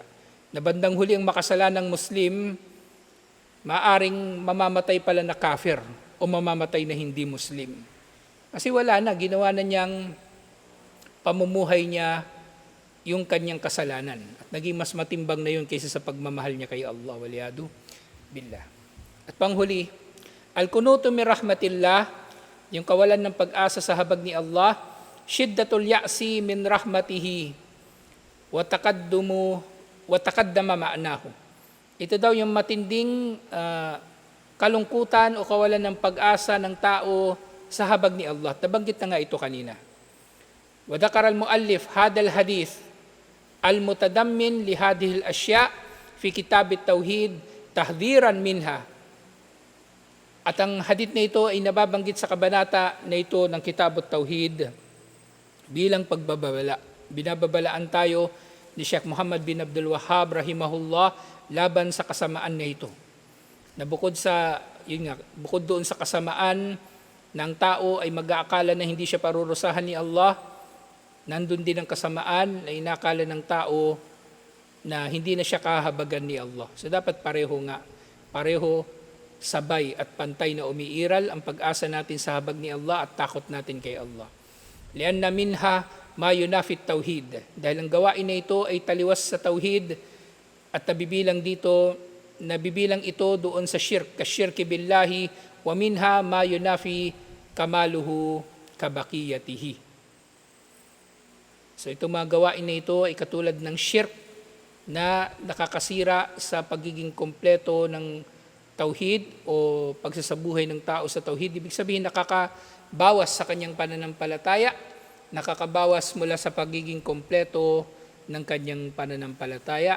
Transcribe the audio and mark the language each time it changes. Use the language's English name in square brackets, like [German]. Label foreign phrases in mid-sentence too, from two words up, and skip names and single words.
[Filipino] Na bandang huli ang makasalanang Muslim, maaring mamamatay pala na kafir o mamamatay na hindi Muslim. Kasi wala na, ginawa na niyang pamumuhay niya yung kanyang kasalanan. At naging mas matimbang na yun kaysa sa pagmamahal niya kay Allah. [Arabic] والعياذ بالله. [Filipino] At panghuli, [Arabic] القنوط من رحمة الله, [Filipino] yung kawalan ng pag-asa sa habag ni Allah, [Arabic] شدة اليأس من رحمته وتقدم معناه. [Filipino] Ito daw yung matinding kalungkutan o kawalan ng pag-asa ng tao sa habag ni Allah. Nabanggit na nga ito kanina. [Arabic] وذكر المؤلف هذا الحديث المتضمن لهذه الأشياء في كتاب التوحيد تحذيرا منها. [Filipino] At ang hadith na ito ay nababanggit sa kabanata na ito ng Kitab at-Tauhid bilang pagbabala. Binababalaan tayo ni Sheikh Muhammad bin Abdul Wahhab rahimahullah laban sa kasamaan na ito. Na bukod doon sa kasamaan ng tao ay mag-aakala na hindi siya parurusahan ni Allah, nandun din ang kasamaan na inakala ng tao na hindi na siya kahabagan ni Allah. So dapat pareho, sabay at pantay na umiiral ang pag-asa natin sa habag ni Allah at takot natin kay Allah. [Arabic] لأن منها ما ينافي التوحيد. [Filipino] Dahil ang gawain na ito ay taliwas sa tauhid at nabibilang ito doon sa shirk, [Arabic] كالشرك بالله ومنها ما ينافي كماله كبقيته. [Filipino] So itong mga gawain na ito ay katulad ng shirk na nakakasira sa pagiging kompleto ng tauhid o pagsasabuhay ng tao sa tauhid. Ibig sabihin nakakabawas sa kanyang pananampalataya, nakakabawas mula sa pagiging kompleto ng kanyang pananampalataya.